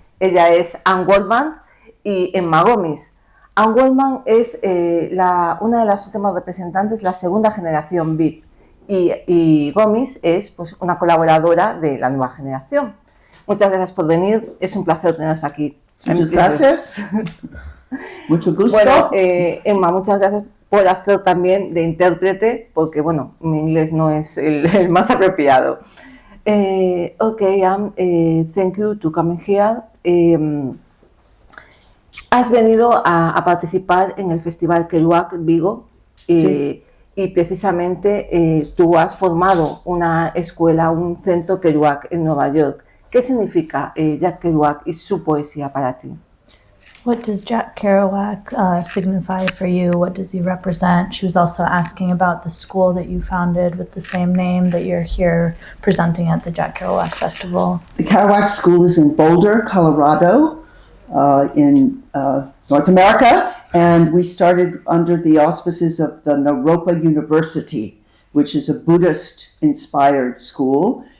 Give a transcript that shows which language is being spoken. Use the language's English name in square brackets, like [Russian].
[Spanish] Ella es Waldman y Emma Gomis. Waldman es una de las últimas representantes, la segunda generación VIP, y Gomis es pues, una colaboradora de la nueva generación. Muchas gracias por venir, es un placer teneros aquí. Muchas gracias. Mucho gusto. Bueno, Emma, muchas gracias por hacer también de intérprete, porque bueno, mi inglés no es el más apropiado. [English] Thank you to coming here. [Spanish] Has venido a participar en el Festival Kerouac Vigo Sí. Y precisamente tú has formado una escuela, un centro Kerouac en Nueva York. ¿Qué significa Jack Kerouac y su poesía para ti? [English] What does Jack Kerouac signify for you? What does he represent? She was also asking about the school that you founded with the same name that you're here presenting at the Jack Kerouac Festival. The Kerouac School is in Boulder, Colorado, in North America, and we started under the auspices of the Naropa University, which is a Buddhist-inspired school.